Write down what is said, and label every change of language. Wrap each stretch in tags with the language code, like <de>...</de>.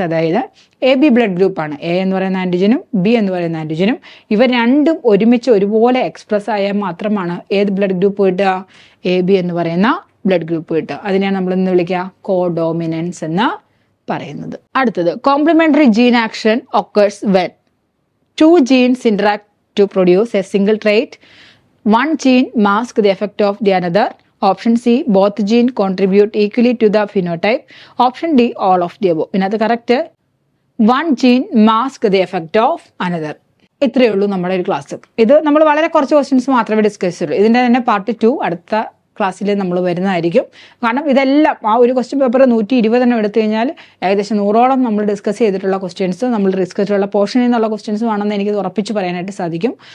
<ml>അതായത് AB blood group ആണ്. A എന്ന് പറയുന്ന ആന്റിജനും B എന്ന് പറയുന്ന ആന്റിജനും ഇവ രണ്ടും ഒരുമിച്ച് ഒരുപോലെ എക്സ്പ്രസ് ആയാൽ മാത്രമാണ് ഏത് ബ്ലഡ് ഗ്രൂപ്പ് കിട്ടുക? AB എന്ന് പറയുന്ന ബ്ലഡ് ഗ്രൂപ്പ് കിട്ടുക. അതിനെയാണ് നമ്മൾ എന്ന് വിളിക്കുക? കോഡോമിനൻസ് എന്ന് പറയുന്നത്.</ml> <en>അടുത്തത് complementary gene action occurs when two genes interact to produce a single trait. One gene masks the effect of the another. Option C both genes contribute equally to the phenotype. Option D all of the above. Inathu correct one gene masks the effect of another.</en> <ml>ഇത്രയേ ഉള്ളൂ നമ്മുടെ ഒരു class. ഇത് നമ്മൾ വളരെ കുറച്ച് questions മാത്രമേ discuss ചെയ്യുള്ളൂ. ഇതിൻ്റെ തന്നെ പാർട്ട് 2 അടുത്ത ക്ലാസ്സിൽ നമ്മൾ വരുന്നതായിരിക്കും. കാരണം ഇതെല്ലാം ആ ഒരു ക്വസ്റ്റ്യൻ പേപ്പർ 120 എടുത്തു കഴിഞ്ഞാൽ ഏകദേശം 100ഓളം നമ്മൾ ഡിസ്കസ് ചെയ്തിട്ടുള്ള ക്വസ്റ്റ്യൻസ്, നമ്മൾ ഡിസ്കസ് ചെയ്തിട്ടുള്ള പോർഷനിൽ നിന്നുള്ള ക്വസ്റ്റ്യൻസ് ആണെന്ന് എനിക്ക് ഉറപ്പിച്ച് പറയാനായിട്ട് സാധിക്കും.</ml>